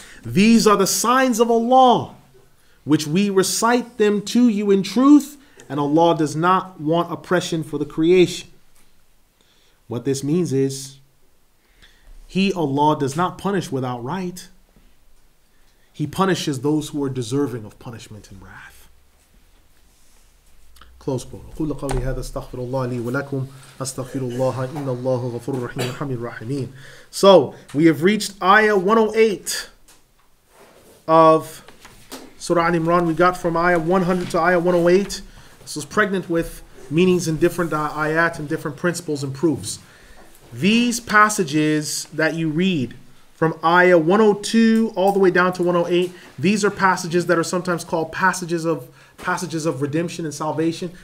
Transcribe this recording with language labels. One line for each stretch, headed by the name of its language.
English: These are the signs of Allah, which we recite them to you in truth, and Allah does not want oppression for the creation. What this means is, He, Allah, does not punish without right. He punishes those who are deserving of punishment and wrath. Close quote.
Arabic: أقول قولي هذا استغفر الله لي ولكم أستغفر الله إن الله غفور رحيم الحمد الرحيمين.
English: So we have reached ayah 108 of Surah Al Imran. We got from ayah 100 to ayah 108. This is pregnant with meanings in different ayat and different principles and proofs. These passages that you read from ayah 102 all the way down to 108, these are passages that are sometimes called passages of redemption and salvation.